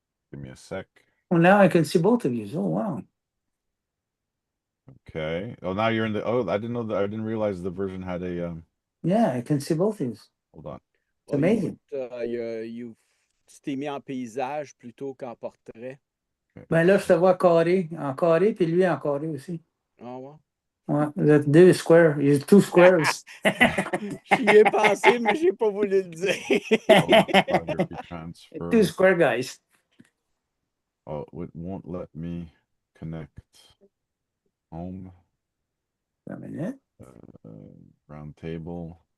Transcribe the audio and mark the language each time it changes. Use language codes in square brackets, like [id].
[en] Give me a sec. Well, now I can see both of you. Oh, wow. Okay. Oh, now you're in the. Oh, I didn't know that. I didn't realize the version had a. Yeah, I can see both of you. Hold on. It's amazing. [fr] Tu t'es mis en paysage plutôt qu'en portrait. [en] Okay. [fr] Ben là, je te vois en carré, puis lui en carré aussi. Ah ouais? Ouais, vous êtes deux squares. [en] You two squares. [fr] J'y ai pensé, mais j'ai pas voulu le dire. [en] Photography transfer. Two square guys. Oh, it won't let me connect. Home. A minute. Round table.